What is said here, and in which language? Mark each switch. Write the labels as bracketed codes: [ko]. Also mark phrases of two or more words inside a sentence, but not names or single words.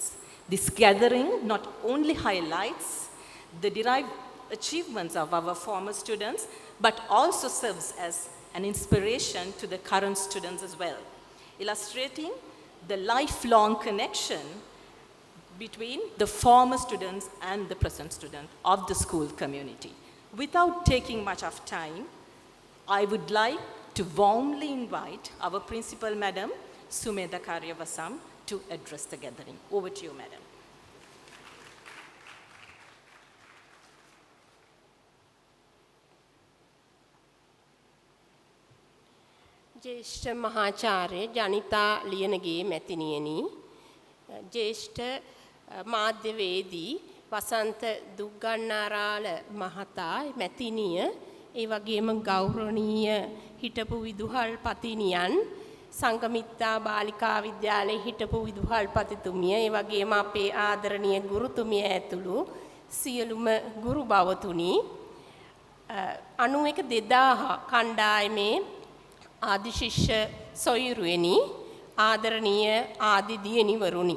[en] This gathering not only highlights the derived achievements of our former students, but also serves as an inspiration to the current students as well, illustrating the lifelong connection between the former students and the present student of the school community. Without taking much of time, I would like to warmly invite our principal, Madam Sumedha Karyavasam, to address the gathering. Over to you, Madam. [si] ජ්‍යෙෂ්ඨ මහාචාර්ය ජනිතා ලියනගේ මැතිනියනි ज्येष्ठ මාධ්‍යවේදී වසන්ත දුග්ගන්නාරාල මහතා මැතිණිය ඒ වගේම ගෞරවනීය හිටපු විදුහල්පතිනියන් සංගමිත්තා බාලිකා විද්‍යාලයේ හිටපු විදුහල්පතිතුමිය ඒ වගේම අපේ ආදරණීය ගුරුතුමිය ඇතුළු සියලුම ගුරු බවතුනි 91 2000 කණ්ඩායමේ ආදිශිෂ්‍ය සොයුරුවෙනි ආදරණීය ආදි දියණිවරුනි.